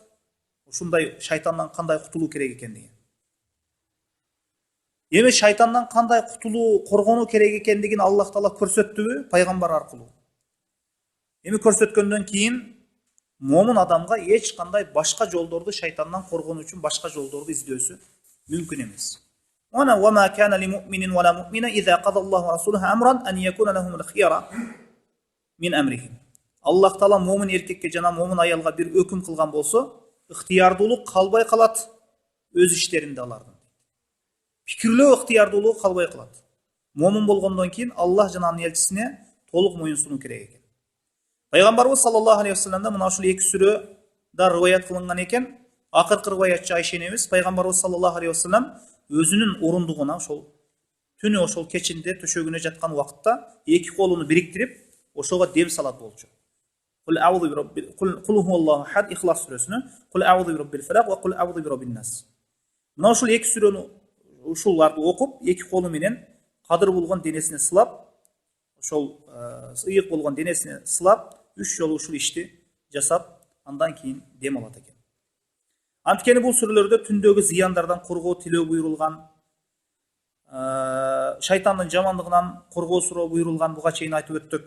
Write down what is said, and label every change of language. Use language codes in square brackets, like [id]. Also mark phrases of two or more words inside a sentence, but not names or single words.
[ky] Ушундай шайтандан кандай кутулуу керек экендиги. Эми шайтандан кандай кутулуу, коргонуу керек экендигин Аллах Таала көрсөттүбү пайгамбар аркылуу. Эми көрсөткөндөн кийин момун адамга эч кандай башка жолдорду шайтандан коргонуу үчүн башка жолдорду издөөсү мүмкүн эмес. [ar] أنا وما كان لمؤمن ولا مؤمنة إذا قضى الله ورسوله أمرا أن يكون لهم الخيرة من أمرهم. [ky] Аллах Таала момун эркекке жана момун аялга бир өкүм кылган болсо, ыктыярдуулук калбай калат өз иштеринде алардын. Пикирлөө ыктыярдуулугу калбай калат. Момун болгондон кийин Аллах жана анын элчисине толук моюнсунуу керек экен. Пайгамбарыбыз [ar] صلى الله عليه وسلم [ky] мына ушул эки сүрөдө риваят кылынган экен. Акыркы риваятчы Айша энебиз пайгамбарыбыз [ar] صلى الله عليه وسلم [ky] өзүнүн орундугуна ошол түнү ошол кечинде төшөгүнө жаткан убакытта эки колуну бириктирип ошого дем салат болчу. [ar] قل هو الله أحد [ky] Ихлас сүрөсүнө [ar] قل أعوذ برب الفلق وقل أعوذ برب الناس. [ky] Мына ушул эки сүрөнү ушуларды окуп, эки колу менен кадыр болгон денесине сылап, ошол ыйык болгон денесине сылап, 3 жолу ушул ишти жасап, андан кийин дем алат экен. Анткени бул сүрөлөрдө түндөгү зыяндардан коргоо тилөө буйрулган, шайтандын жамандыгынан коргоо суроо буйрулган, буга чейин айтып өттүк.